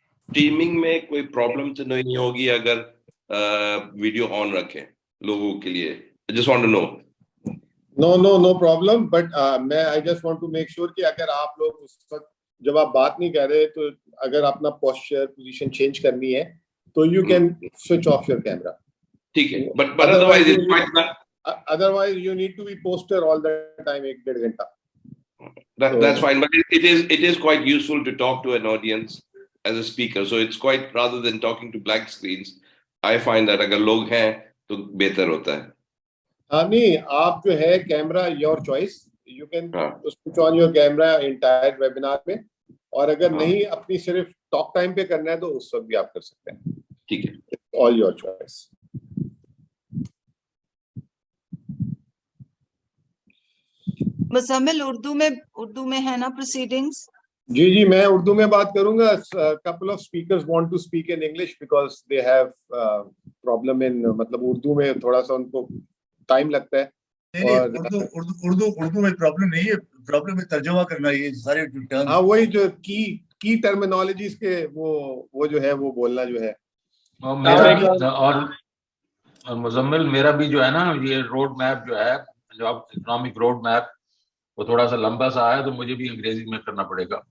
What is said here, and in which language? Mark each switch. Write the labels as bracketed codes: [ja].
[ur] Streaming میں کوئی problem تو نہیں ہوگی اگر ویڈیو آن رکھیں لوگوں کے لیے؟ [en] I just want to know. No problem, but [ur] میں [en] I just want to make sure [ur] کہ اگر آپ لوگ اس وقت جب آپ بات نہیں کر رہے تو اگر اپنا posture position change کرنی ہے تو [en] you can switch off your camera. ٹھیک ہے, but otherwise it's quite not. Otherwise you need to be poster all the time 1.5 گھنٹہ. That's fine, but it is quite useful to talk to an audience as a speaker, so it's quite, rather than talking to blank screens, I find that [ur] اگر لوگ ہیں تو بہتر ہوتا ہے. ہاں نہیں, آپ جو ہے camera [en] your choice, you can switch on your camera entire webinar [ur] میں, اور اگر نہیں اپنی صرف ٹاک ٹائم پہ کرنا ہے تو اس وقت بھی آپ کر سکتے ہیں. ٹھیک ہے, [en] all your choice. [ur] Muzammil Urdu میں ہے نا proceedings؟ جی میں اردو میں بات کروں گا. [en] couple of speakers want to speak in English because they have problem in [ur] مطلب اردو میں تھوڑا سا ان کو ٹائم لگتا ہے. اردو میں پرابلم نہیں ہے, پرابلم ہے ترجمہ کرنا. یہ سارے ہاں وہی جو کی ٹرمینالوجیز کے وہ جو ہے وہ بولنا جو ہے. اور مزمل میرا بھی جو ہے نا یہ روڈ میپ جو ہے, جو آپ اکنامک روڈ میپ, وہ تھوڑا سا لمبا سا ہے تو مجھے بھی انگریزی میں کرنا پڑے گا.